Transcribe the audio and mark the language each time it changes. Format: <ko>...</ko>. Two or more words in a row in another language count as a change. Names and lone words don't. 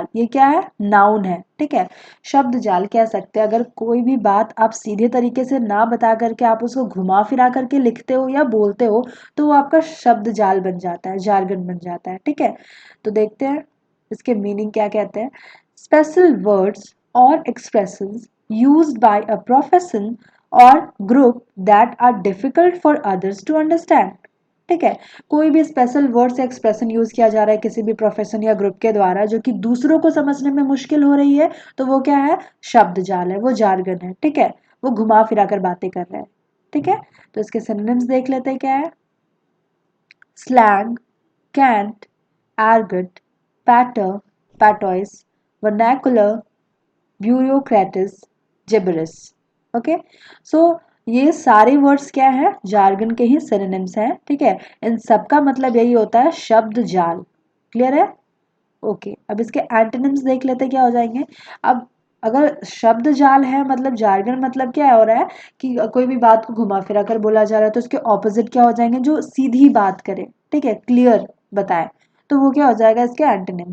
<hi>ये क्या है? नाउन है। ठीक है? शब्द जाल कह सकते हैं। अगर कोई भी बात आप सीधे तरीके से ना बता करके आप उसको घुमा फिरा करके लिखते हो या बोलते हो तो वो आपका शब्द जाल बन जाता है, जार्गन बन जाता है। ठीक है? तो देखते हैं इसके मीनिंग क्या कहते हैं।</hi> <en>special words और एक्सप्रेशंस used by a profession or group that are difficult for others to understand।</en> <hi>ठीक है। कोई भी</hi> <en>special word</en> <hi>से</hi> <en>expression use</en> <hi>किया जा रहा है किसी भी प्रोफेशन या ग्रुप के द्वारा जो कि दूसरों को समझने में मुश्किल हो रही है, तो वो क्या है, शब्द जाल है, वो जार्गन है, ठीक है। वो घुमा फिरा कर बातें कर रहे हैं, ठीक है। तो इसके सिनोनिम्स देख लेते हैं क्या है।</hi> <en>slang, cant, argot, patter, patois, vernacular, bureaucratis, gibberish. okay, so</en> <hi>ये सारे वर्ड्स क्या है, जार्गन के ही सिनोनिम्स हैं, ठीक है। इन सब का मतलब यही होता है शब्द जाल। क्लियर है? ओके, अब इसके एंटोनिम्स देख लेते हैं क्या हो जाएंगे। अब अगर शब्द जाल है मतलब जार्गन, मतलब क्या हो रहा है कि कोई भी बात को घुमा फिरा कर बोला जा रहा है, तो उसके ऑपोजिट क्या हो जाएंगे, जो सीधी बात करे, ठीक है, क्लियर बताए, तो वो क्या हो जाएगा, इसके एंटोनिम्स।</hi>